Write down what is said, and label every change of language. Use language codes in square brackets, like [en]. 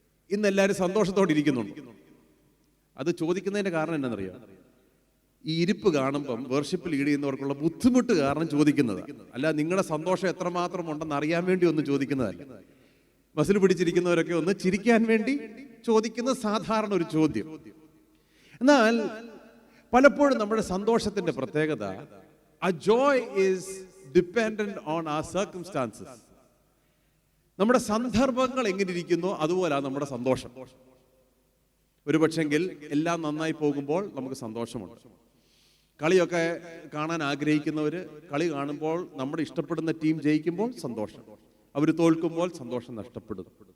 [ml] ഇന്ന് എല്ലാവരും സന്തോഷത്തോടെ ഇരിക്കുന്നുണ്ട്. അത് ചോദിക്കുന്നതിന്റെ കാരണം എന്താണെന്നറിയാം? ഈ ഇരിപ്പ് കാണുമ്പം വേർഷിപ്പ് ലീഡ് ചെയ്യുന്നവർക്കുള്ള ബുദ്ധിമുട്ട് കാരണം ചോദിക്കുന്നത് അല്ല, നിങ്ങളുടെ സന്തോഷം എത്രമാത്രം ഉണ്ടെന്ന് അറിയാൻ വേണ്ടി ഒന്നും ചോദിക്കുന്നതല്ല. ബസ്സിൽ പിടിച്ചിരിക്കുന്നവരൊക്കെ ഒന്ന് ചിരിക്കാൻ വേണ്ടി ചോദിക്കുന്ന സാധാരണ ഒരു ചോദ്യം. എന്നാൽ പലപ്പോഴും നമ്മുടെ സന്തോഷത്തിന്റെ പ്രത്യേകത, [en] a joy is dependent on our circumstances. [ml] നമ്മുടെ സന്ദർഭങ്ങൾ എങ്ങനെ ഇരിക്കുന്നു അതുപോലാണ് നമ്മുടെ സന്തോഷം. ഒരു പക്ഷെങ്കിൽ എല്ലാം നന്നായി പോകുമ്പോൾ നമുക്ക് സന്തോഷമുണ്ട്. കളിയൊക്കെ കാണാൻ ആഗ്രഹിക്കുന്നവര് കളി കാണുമ്പോൾ നമ്മുടെ ഇഷ്ടപ്പെടുന്ന ടീം ജയിക്കുമ്പോൾ സന്തോഷം, അവർ തോൽക്കുമ്പോൾ സന്തോഷം നഷ്ടപ്പെടുന്നു.